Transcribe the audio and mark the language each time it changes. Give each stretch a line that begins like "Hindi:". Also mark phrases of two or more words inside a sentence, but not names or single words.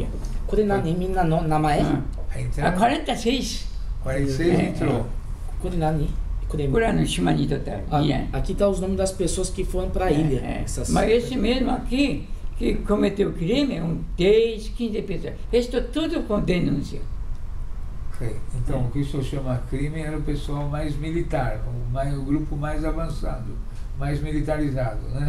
Japanese: これ何みんなの名前 46.
Portuguese: 46 entrou.
Japanese: これ何
Portuguese: これ no Shimanito tá. Aqui tá os nomes das pessoas que foram para a ilha. Mas esse mesmo aqui, que cometeu crime, 10, 15 pessoas. Estou tudo com denúncia. Então, o que o senhor chama crime era o pessoal mais militar, o grupo mais avançado, mais militarizado, né?